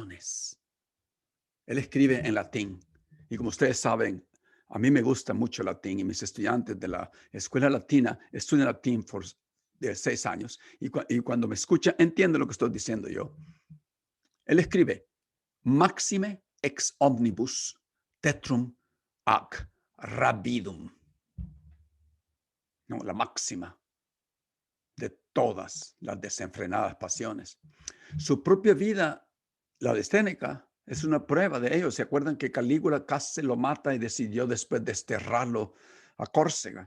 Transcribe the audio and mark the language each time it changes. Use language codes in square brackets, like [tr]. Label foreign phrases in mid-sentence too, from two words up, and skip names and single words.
[es] Él escribe en latín y como ustedes saben, A mí me gusta mucho el latín y mis estudiantes de la escuela latina estudian latín de 6 años y cuando me escuchan entienden lo que estoy diciendo yo. Él escribe, [la] Maxime ex omnibus tetrum ac rabidum. [es] No, la máxima de todas las desenfrenadas pasiones. Su propia vida, la de Séneca, es una prueba de ello. ¿Se acuerdan que Calígula casi lo mata y decidió después desterrarlo a Córcega?